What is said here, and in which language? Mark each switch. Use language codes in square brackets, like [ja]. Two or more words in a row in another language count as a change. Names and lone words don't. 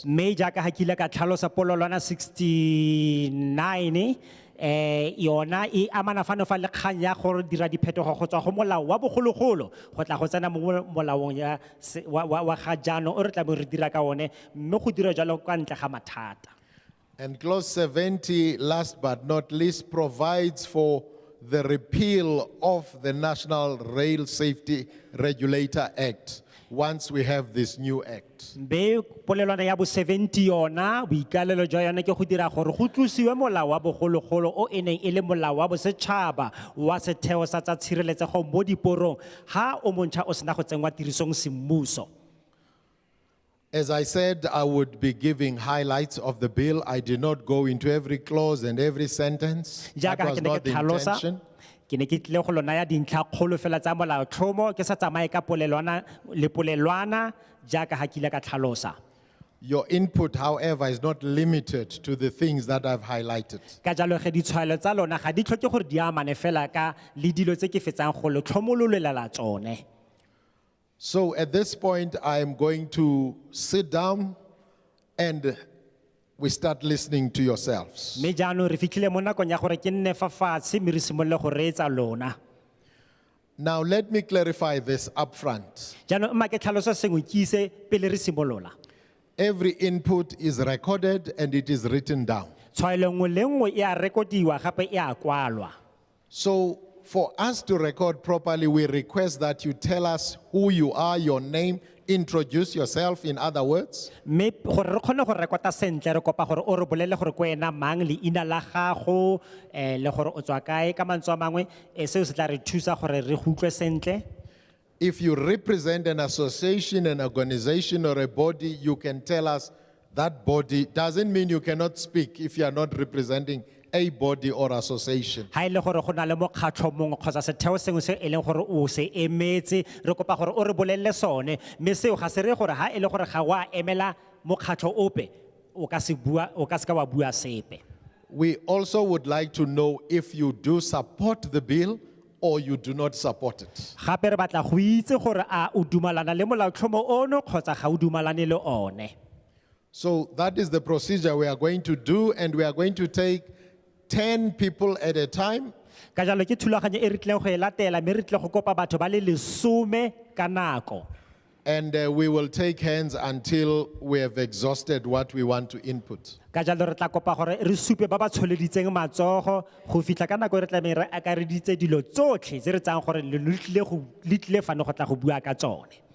[tn] Mme jaaka ha kile ka tlhalosa polelwana 69 yona e amana fano fa le kgang ya gore dira diphetogo go tswa go molao wa bogologolo go tla go tsena mo molaong ya wa ga jaanong o re tla bo re dira ka one mme go dira jalo kwa ntle ga mathata. [en] And clause 70, last but not least, provides for the repeal of the National Rail Safety Regulator Act once we have this new act. [tn] Mbe polelwana ya bo 70 yona boikalelo jwa yona ke go dira gore go tlosiwe molao wa bogologolo o eneng e le molao wa bosetšhaba wa setheo sa tsa tshireletsego mo diporong ha o montšha o sena go tsengwa tirisong semmuso. [en] As I said, I would be giving highlights of the bill. I did not go into every clause and every sentence. That was not the intention. [tn] Ke ne ke tlile go lona ya dintlha kgolo fela tsa molaotlhomo ke sa tsamaye ka polelwana le polelwana jaaka ha kile ka tlhalosa. [en] Your input, however, is not limited to the things that I've highlighted. [tn] Ka jalo ge ditshwaelo tsa lona ga di tlhoke gore di amane fela ka le dilo tse ke fetsang go le tlhomololela tsone. [en] So at this point, I am going to sit down and we start listening to yourselves. [tn] Me jaanong re fitlhile mo nakong ya gore ke nne fa fatshe mme re simolole go reetsa lona. [en] Now, let me clarify this up front. [tn] Jaanong mma ke tlhalosa sengwe ke ise pele re simolola. [en] Every input is recorded and it is written down. [tn] Tshwaelo nngwe le nngwe e a rekodiwa gape e a kwalwa. [en] So for us to record properly, we request that you tell us who you are, your name, introduce yourself, in other words. [tn] Me gore re kgone go rekota sentle re kopa gore o re bolelle gore ko ena mang leina la gago le gore o tswa kae ka mantswe a mangwe seo se tla re thusa gore re go utlwe sentle. [en] If you represent an association, an organization, or a body, you can tell us that body. Doesn't mean you cannot speak if you are not representing a body or association. [tn] Ha ile gore go na le mokgatlho mongwe kgotsa setheo sengwe se e leng gore o se emetse re kopa gore o re bolelle sone mme seo ga se re gore ha ile gore ga wa emela mokgatlho ope o ka se ka wa bua sepe. [en] We also would like to know if you do support the bill or you do not support it. [tn] Gape re batla go itse gore a o dumalana le molaotlhomo ono kgotsa ga o dumalane le one. [en] So that is the procedure we are going to do, and we are going to take 10 people at a time. [tn] Ka jalo ke thulaganyo e re tlileng go e latela mme re tlile go kopa batho ba le 10 ka nako. [en] And we will take hands until we have exhausted what we want to input. [tn] Ka jalo re tla kopa gore re supe ba ba tsholeditseng matsogo go fitla ka nako re tla me re akareditse dilo tsotlhe tse re tsang gore le tlile fano go tla go bua ka tsone.